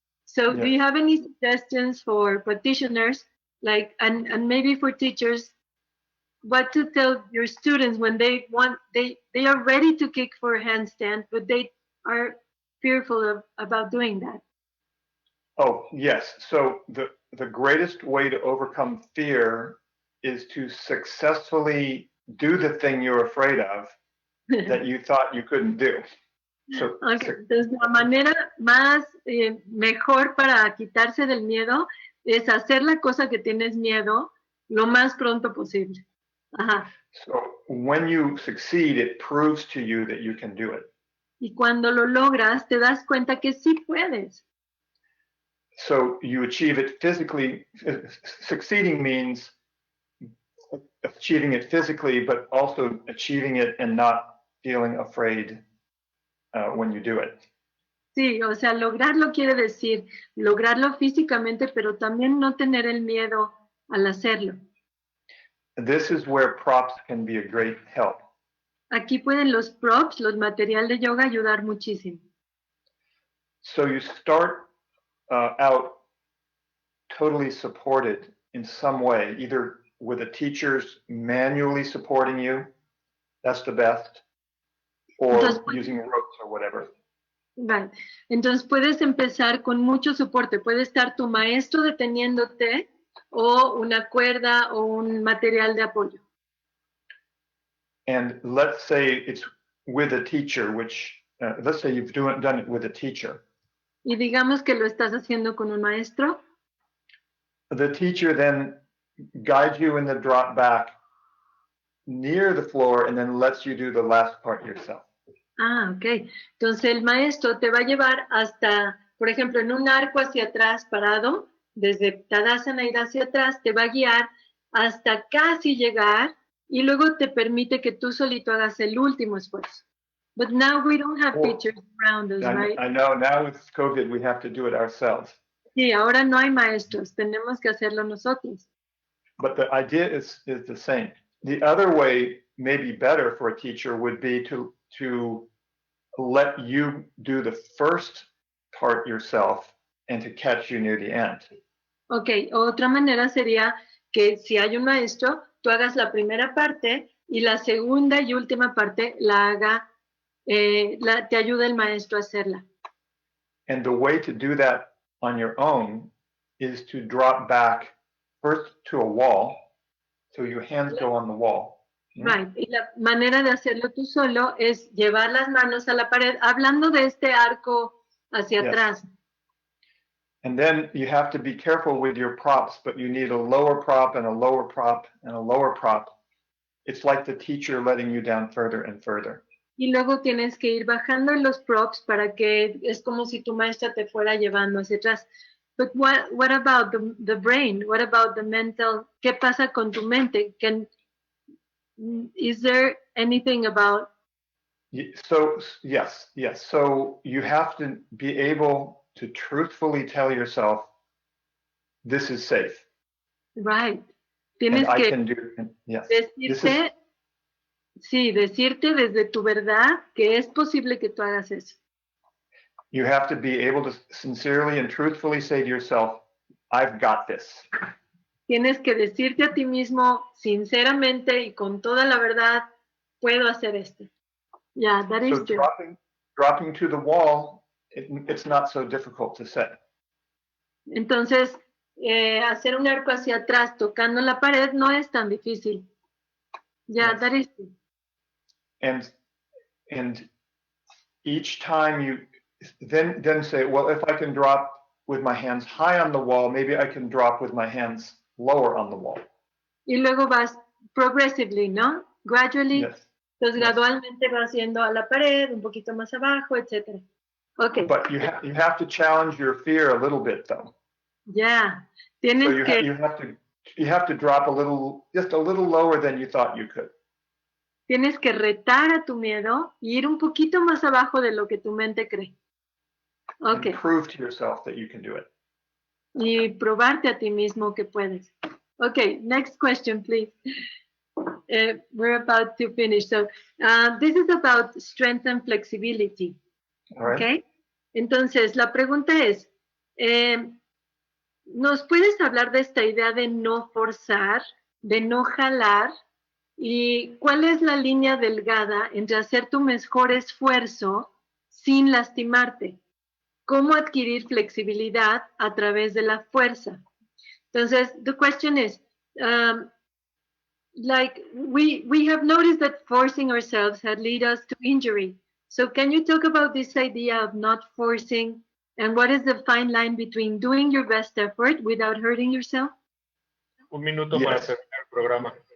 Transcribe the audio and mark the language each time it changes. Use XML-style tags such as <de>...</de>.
<en>So do you have any suggestions for practitioners, like, and maybe for teachers, what to tell your students when they are ready to kick for a handstand, but they are fearful about doing that? Oh, yes. So the greatest way to overcome fear is to successfully do the thing you're afraid of that you thought you couldn't do. So,</en> <es>Entonces, la manera más mejor para quitarse del miedo es hacer la cosa que tienes miedo lo más pronto posible. Ajá.</es> <en>So when you succeed, it proves to you that you can do it.</en> <es>Y cuando lo logras, te das cuenta que sí puedes.</es> <en>So you achieve it physically. Succeeding means achieving it physically, but also achieving it and not feeling afraid when you do it.</en> <es>Sí, o sea, lograrlo quiere decir lograrlo físicamente, pero también no tener el miedo al hacerlo.</es> <en>This is where props can be a great help.</en> <es>Aquí pueden los props, los materiales de yoga, ayudar muchísimo.</es> <en>So you start out totally supported in some way, either with the teachers manually supporting you, that's the best, or using ropes or whatever.</en> <es>Vale. Entonces puedes empezar con mucho soporte. Puede estar tu maestro deteniéndote o una cuerda o un material de apoyo.</es> <en>And let's say it's with a teacher, which let's say you've done it with a teacher.</en> <es>Y digamos que lo estás haciendo con un maestro.</es> <en>The teacher then guides you in the drop back near the floor and then lets you do the last part yourself. Ah, ok.</en> <es>Entonces el maestro te va a llevar hasta, por ejemplo, en un arco hacia atrás parado, desde Tadasana ir hacia atrás, te va a guiar hasta casi llegar y luego te permite que tú solito hagas el último esfuerzo.</es> <en>But now we don't have teachers around us, right? I know, now with COVID we have to do it ourselves.</en> <es>Sí, ahora no hay maestros, tenemos que hacerlo nosotros.</es> <en>But the idea is the same. The other way, maybe better for a teacher, would be to let you do the first part yourself and to catch you near the end.</en> <es>Ok, otra manera sería que si hay un maestro, tú hagas la primera parte y la segunda y última parte la haga, te ayuda el maestro a hacerla.</es> <en>And the way to do that on your own is to drop back first to a wall, so your hands go on the wall. Right.</en> <es>Y la manera de hacerlo tú solo es llevar las manos a la pared, hablando de este arco hacia atrás.</es> <en>And then you have to be careful with your props, but you need a lower prop and a lower prop and a lower prop. It's like the teacher letting you down further and further.</en> <es>Y luego tienes que ir bajando los props para que es como si tu maestra te fuera llevando hacia atrás.</es> <en>But what about the brain? What about the mental?</en> <es>¿Qué pasa con tu mente?</es> <en>Is there anything about? So, yes. So you have to be able to truthfully tell yourself, this is safe.</en> <es>Right. Tienes que</es> <en>I can do, yes.</en> <es>decirte, sí, decirte desde tu verdad que es posible que tú hagas eso.</es> <en>You have to be able to sincerely and truthfully say to yourself, I've got this.</en> <es>Tienes que decirte a ti mismo sinceramente y con toda la verdad, puedo hacer esto.</es> <en>Yeah, that is true. Dropping to the wall, it's not so difficult to say.</en> <es>Entonces, hacer un arco hacia atrás tocando la pared no es tan difícil.</es> <en>Yeah, Yes. that is true. And each time you then say, well, if I can drop with my hands high on the wall, maybe I can drop with my hands lower on the wall.</en> <es>Y luego vas progressively, ¿no?</es> <en>Gradually. Yes.</en> <es>Entonces gradualmente vas yendo a la pared, un poquito más abajo, etc.</es> <en>Okay. But you have to challenge your fear a little bit, though.</en> <es>Yeah. Tienes</es> <en>so you have to drop just a little lower than you thought you could.</en> <es>Tienes que retar a tu miedo y ir un poquito más abajo de lo que tu mente cree.</es> <en>Okay. And prove to yourself that you can do it.</en> <es>Y probarte a ti mismo que puedes.</es> <en>Okay, next question, please. We're about to finish. So this is about strength and flexibility. All right. Okay.</en> <es>Entonces, la pregunta es, ¿nos puedes hablar de esta idea de no forzar, de no jalar? ¿Y cuál es la línea delgada entre hacer tu mejor esfuerzo sin lastimarte? ¿Cómo adquirir flexibilidad a través de la fuerza?</es> <en>Entonces, the question is, like we have noticed that forcing ourselves had lead us to injury. So can you talk about this idea of not forcing and what is the fine line between doing your best effort without hurting yourself?</en> <es>Un minuto para terminar el programa.</es>